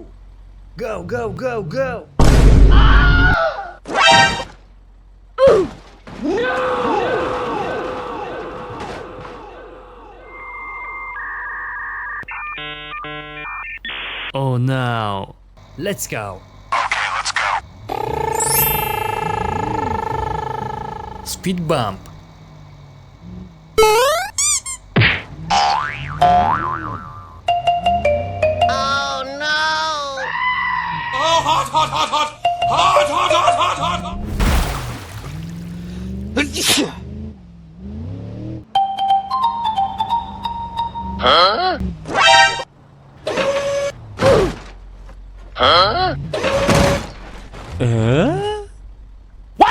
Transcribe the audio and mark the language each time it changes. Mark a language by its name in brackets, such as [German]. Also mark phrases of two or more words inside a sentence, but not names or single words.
[English] Go, go, go, go! Oh no. Let's go. Okay, let's go. Speed bump. Oh no! Oh, hot, hot, hot, hot! Hot, hot, hot, hot, hot, hot! Huh? Huh? What?